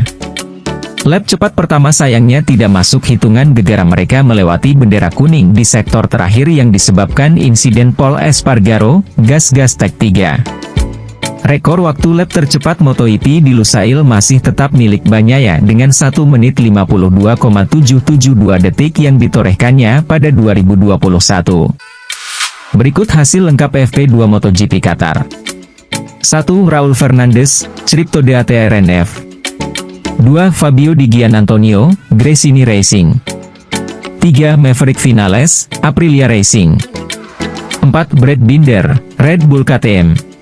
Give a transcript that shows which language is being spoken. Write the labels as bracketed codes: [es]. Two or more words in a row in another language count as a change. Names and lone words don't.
[id] Lap cepat pertama sayangnya tidak masuk hitungan gegara mereka melewati bendera kuning di sektor terakhir yang disebabkan insiden Paul Espargaro, gas Tech 3. Rekor waktu lap tercepat MotoGP di Lusail masih tetap milik Bagnaia dengan 1 menit 52,772 detik yang ditorehkannya pada 2021. Berikut hasil lengkap FP2 MotoGP Qatar. 1. Raul Fernandez, Scripto DATA RNF. 2. Fabio Di Gianantonio, Gresini Racing. 3. Maverick Vinales, Aprilia Racing. 4. Brad Binder, Red Bull KTM.